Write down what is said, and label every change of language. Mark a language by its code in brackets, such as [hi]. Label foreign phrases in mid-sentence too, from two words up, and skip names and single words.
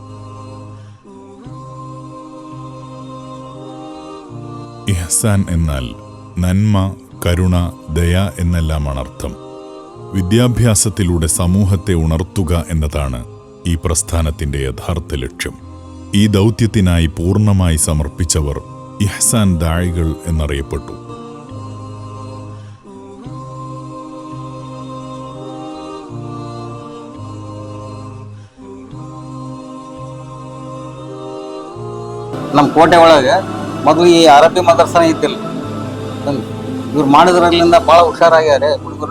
[ml] ഇഹ്സാൻ എന്നാൽ നന്മ, കരുണ, ദയ എന്നെല്ലാമാണ് അർത്ഥം. വിദ്യാഭ്യാസത്തിലൂടെ സമൂഹത്തെ ഉണർത്തുക എന്നതാണ് ഈ പ്രസ്ഥാനത്തിന്റെ യഥാർത്ഥ ലക്ഷ്യം. ഈ ദൗത്യത്തിനായി പൂർണ്ണമായി സമർപ്പിച്ചവർ ഇഹ്സാൻ ദാഴികൾ എന്നറിയപ്പെട്ടു. [kn] ನಮ್ಮ ಕೋಟೆ ಒಳಗೆ ಮೊದಲು ಈ ಅರಬ್ಬಿ ಮದರ್ಸನ ಇದ್ದಿಲ್ಲ. ಇವ್ರು ಮಾಡಿದ್ರಲ್ಲಿಂದ ಭಾಳ ಹುಷಾರಾಗ್ಯಾರೆ ಹುಡುಗರು.